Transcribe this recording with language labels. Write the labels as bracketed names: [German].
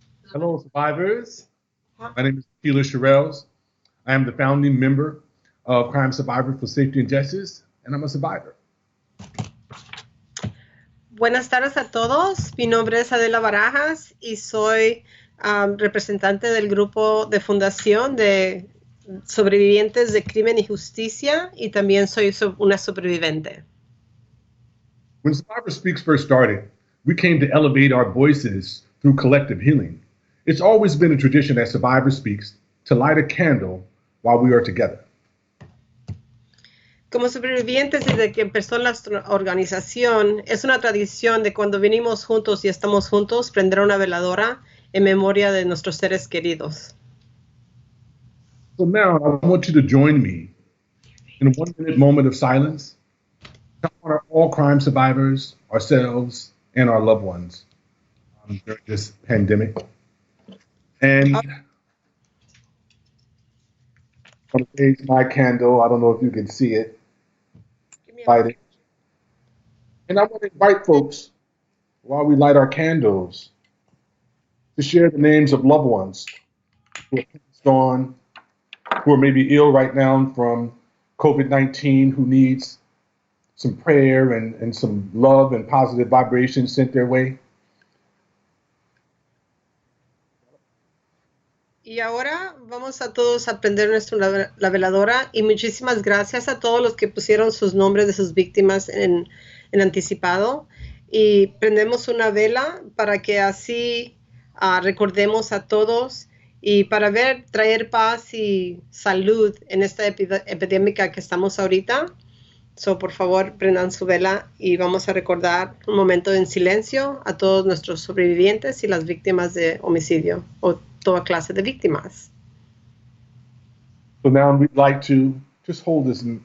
[English] Hello, survivors. My name is Teal. I am the founding member of Crime Survivors for Safety and Justice, and I'm a survivor. [Spanish] Buenas tardes a todos. Mi nombre es Adela Barajas y soy representante del grupo de fundación de sobrevivientes de crimen y justicia, y también soy una sobreviviente. [English] When Survivor Speaks first started, we came to elevate our voices through collective healing. It's always been a tradition at Survivor Speaks to light a candle while we are together. [Spanish] Como sobrevivientes, desde que empezó la organización, es una tradición de cuando venimos juntos y estamos juntos, prender una veladora en memoria de nuestros seres queridos. [English] So now I want you to join me in a 1-minute moment of silence to honor all crime survivors, ourselves, and our loved ones during this pandemic. And I'm going to raise my candle. I don't know if you can see it. Light it. And I want to invite folks, while we light our candles, to share the names of loved ones who are passed on, who are maybe ill right now from COVID-19, who needs some prayer and some love and positive vibrations sent their way. [Spanish] Y ahora vamos a todos a prender la veladora, y muchísimas gracias a todos los que pusieron sus nombres de sus víctimas en anticipado, y prendemos una vela para que así recordemos a todos y para traer paz y salud en esta epidemia que estamos ahorita. So, por favor, prendan su vela y vamos a recordar un momento en silencio a todos nuestros sobrevivientes y las víctimas de homicidio o toda clase de víctimas. [English] So now we'd like to just hold this.